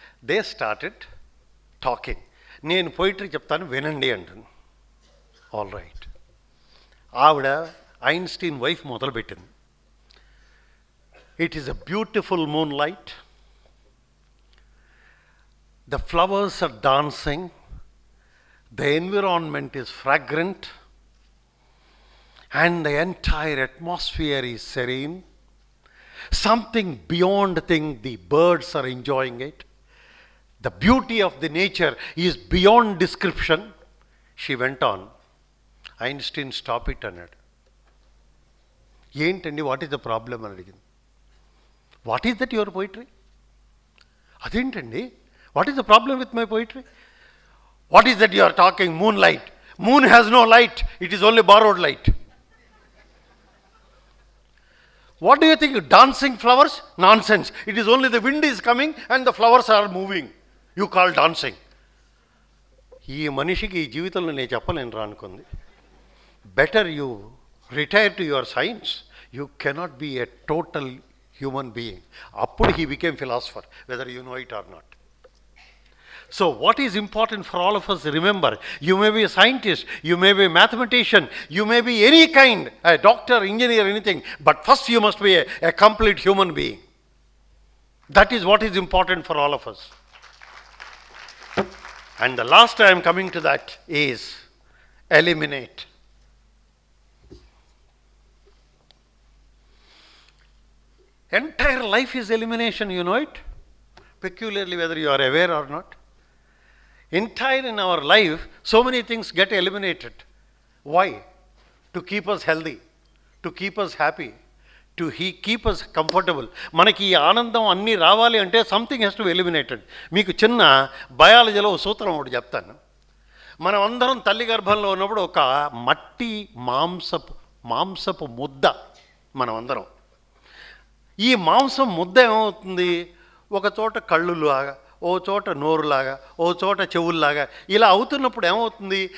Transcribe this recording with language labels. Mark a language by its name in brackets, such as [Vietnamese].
[English] They started talking. [Telugu] నేను poetry చెప్తాను, వినండి అంటుంది. [English] All right. [Telugu] ఆవిడ ఐన్స్టీన్ వైఫ్ మొదలుపెట్టింది. [English] It is a beautiful moonlight. The flowers are dancing. the environment is fragrant, and the entire atmosphere is serene. Something beyond thing, the birds are enjoying it. The beauty of the nature is beyond description. She went on. Einstein, stop it [Telugu] అన్నాడు. ఏంటండి, [English] what is the problem [Telugu] అని అడిగింది. [English] What is that your poetry? [Telugu] అదేంటండి, [English] What is the problem with my poetry? What is that you are talking? Moonlight. Moon has no light, it is only borrowed light. What do you think? Dancing flowers? Nonsense. It is only the wind is coming and the flowers are moving. You call dancing. [Telugu] ఈ మనిషికి ఈ జీవితంలో నేను చెప్పలేను రా అనుకుంది. [English] Better you retire to your science. You cannot be a total human being. [Telugu] అప్పుడు [English] He became philosopher, whether you know it or not. So what is important for all of us, remember, you may be a scientist, you may be a mathematician, you may be any kind, a doctor, engineer, anything, but first you must be a complete human being. That is what is important for all of us. And the last I am coming to that is eliminate. Entire life is elimination, you know it, peculiarly whether you are aware or not. Entire in our life, so many things get eliminated. Why? To keep us healthy, to keep us happy, to keep us comfortable. [Telugu] మనకి ఈ ఆనందం అన్నీ రావాలి అంటే [English] Something has to eliminated. [Telugu] మీకు చిన్న బయాలజీలో ఒక సూత్రం ఒకటి చెప్తాను. మనం అందరం తల్లి గర్భంలో ఉన్నప్పుడు ఒక మట్టి మాంసపు ముద్ద మనం అందరం. ఈ మాంసం ముద్ద ఏమవుతుంది? ఒక చోట కళ్ళులాగా, ఓ చోట నోరులాగా, ఓ చోట చెవుల్లాగా ఇలా అవుతున్నప్పుడు ఏమవుతుంది?